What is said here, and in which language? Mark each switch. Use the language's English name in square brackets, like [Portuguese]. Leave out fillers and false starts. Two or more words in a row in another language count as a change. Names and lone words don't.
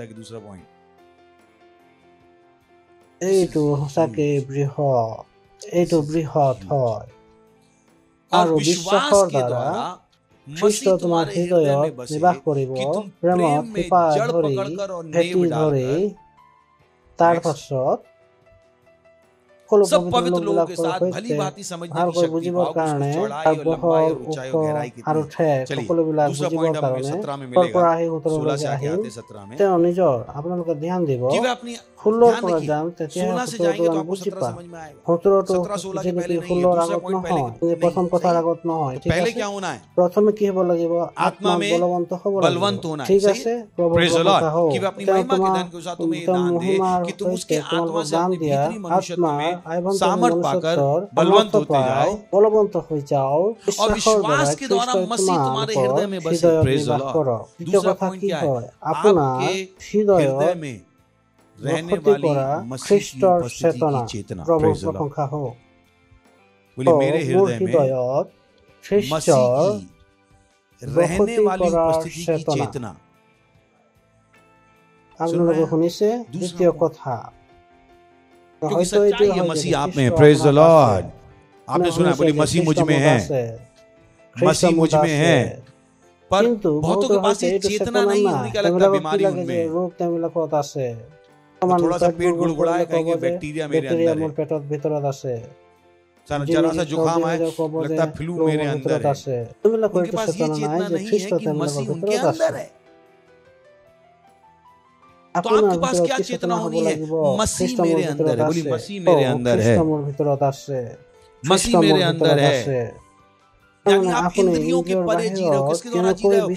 [Assamese] এইটো সঁচাকে বৃহৎ হয় আৰু বিশ্বাসৰ দ্বাৰা খ্ৰীষ্ট তোমাৰ হৃদয়ত নিবাস কৰিব প্ৰেমত শিপা ধৰি ভেটি ধৰি তাৰ পাছত [Hindi] सब पवित्र लोगों के साथ भली भांति समझने की शक्ति पाओ चौड़ाई और लंबाई और ऊंचाई और गहराई कितनी चलिए दूसरा पॉइंट हम 17 में मिलेगा 16 से आगे आते 17 में [Assamese] তেওঁ নিজৰ আপোনালোকে ধ্যান দিব [Hindi] कि वे अपनी [Assamese] 16 পৰা যাম তেতিয়া [Hindi] 16 से जाएंगे तो आपको 17 समझ में आएगा [Assamese] 17 তো [Hindi] 16 के पहले नहीं [Assamese] 16 আগত নহয় প্ৰথম কথাৰ আগত নহয় ঠিক [Hindi] पहले [Assamese] আছে [Hindi] क्या होना है [Assamese] প্ৰথমে কি হ'ব লাগিব [Hindi] आत्मा में [Assamese] বলৱন্ত হ'ব লাগিব [Hindi] बलवंत होना है [Assamese] ঠিক আছে [English] praise the Lord [Hindi] कि वे अपनी महिमा के धन के साथ तुम्हें ये दान दे कि तुम उसके आत्मा से अपने भीतरी मनुष्यत्व में सामर्थ पाकर बलवंत होते जाओ [Assamese] বলৱন্ত হৈ যাও [Hindi] और विश्वास के द्वारा मसीह तुम्हारे हृदय में बसे [English] praise the Lord [Hindi] दूसरा पॉइंट क्या है आपके हृदय में रहने वाली मसीह की उपस्थिति की चेतना [English] praise the Lord [Hindi] बोलिए मेरे हृदय में मसीह की रहने वाली उपस्थिति की चेतना [Assamese] আপোনালোকে শুনিছে দ্বিতীয় কথা [Hindi] क्योंकि सच्चाई है मसीह आप में [English] praise the Lord [Hindi] आपने सुना बोली मसीह मुझ में है मसीह मुझ में है पर बहुतों के पास ये चेतना नहीं है उनका लगता बीमारी उनमें [Assamese] তেওঁলোকত আছে [Hindi] थोड़ा सा पेट गुड़गुड़ाए कहेंगे बैक्टीरिया मेरे अंदर है [Assamese] পেটত ভিতৰত আছে [Hindi] जरा सा जुकाम है लगता फ्लू मेरे अंदर है उनके पास ये चेतना नहीं है कि मसीह उनके अंदर है तो आपके पास क्या चेतना होनी है मसीह मेरे अंदर है बोली मसीह मेरे अंदर है मसीह मेरे अंदर है यानी आप इंद्रियों के परे जी रहे हो किसके द्वारा जी रहे हो